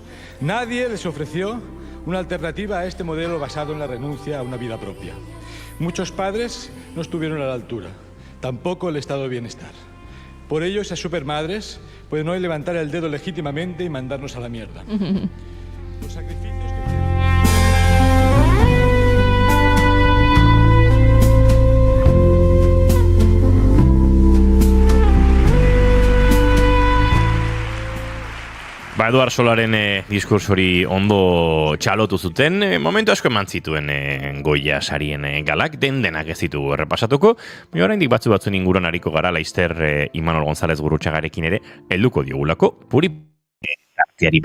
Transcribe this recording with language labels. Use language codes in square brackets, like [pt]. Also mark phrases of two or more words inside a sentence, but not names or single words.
[es] Nadie les ofreció una alternativa a este modelo basado en la renuncia a una vida propia. Muchos padres no estuvieron a la altura, tampoco el estado de bienestar. Por ello, esas supermadres pueden hoy levantar el dedo legítimamente y mandarnos a la mierda. Los sacrificios [eu] Eduard Solaren diskurso hori ondo txalotu zuten, momentu asko eman zituen Goya sarien galak, denak ez ditugu errepasatuko, baina oraindik batzuen inguruan ariko gara, Laster Imanol González Gurrutxagarekin ere helduko diogulako, puri arteari.